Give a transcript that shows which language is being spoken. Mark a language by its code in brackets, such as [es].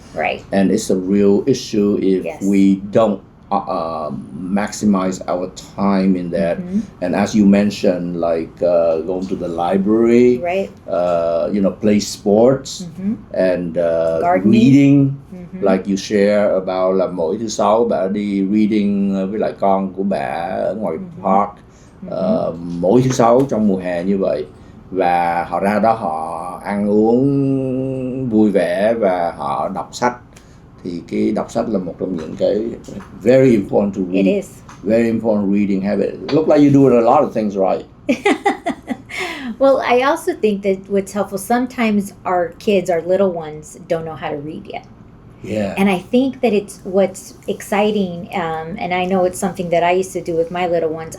[en] Right. And it's a real issue if we don't maximize our time in that. And as you mentioned, like going to the library, right. Play sports, and reading. Like you share about [vi] là mỗi thứ sáu bà đi reading với lại con của bà ở ngoài park, mỗi thứ sáu trong mùa hè như vậy, và họ ra đó họ ăn uống vui vẻ và họ đọc sách. Thì cái đọc sách là một trong những cái [en] very important to read. It is. Very important reading habit. Look like you're doing a lot of things right. Well, I also think that what's helpful, sometimes our kids, our little ones, don't know how to read yet. Yeah. And I think that it's what's exciting, and I know it's something that I used to do with my little ones.